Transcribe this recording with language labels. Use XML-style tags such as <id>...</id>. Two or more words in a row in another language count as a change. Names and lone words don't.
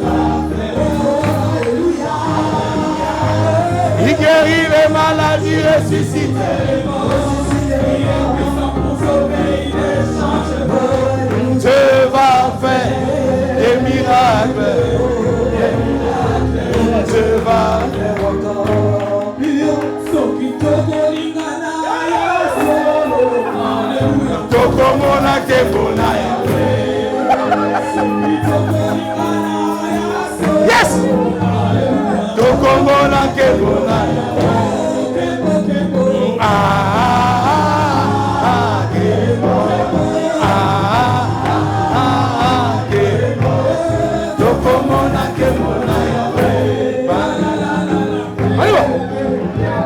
<fr>Il guérit les maladies, ressuscite. Il est puissant pour sauver, il ne change pas. Dieu va faire des miracles. Dieu va faire encore.</fr> <ln>Tokomona kebona ya.</ln> <en>Yes.</en> <ln>Tokomona kebona ya. Ah, kebona. Tokomona kebona ya.</ln> <fr>On y va.</fr>